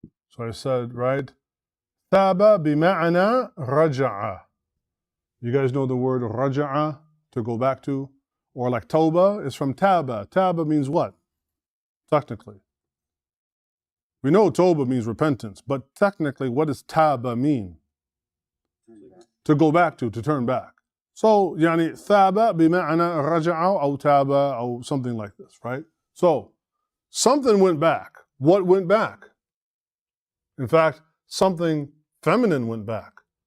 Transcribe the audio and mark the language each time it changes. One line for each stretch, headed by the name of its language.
English: So I said, right?
Arabic: Thaba bima'ana raja'a.
English: You guys know the word raja'a? to go back to. Or like tawbah is from taba. Taba means what? Technically. We know tawbah means repentance, but technically what does taba mean? To go back to turn back.
Arabic: So, يعني ثابة بمعنى رجع أو تاب أو
English: something like this, right? So, something went back. What went back? In fact, something feminine went back.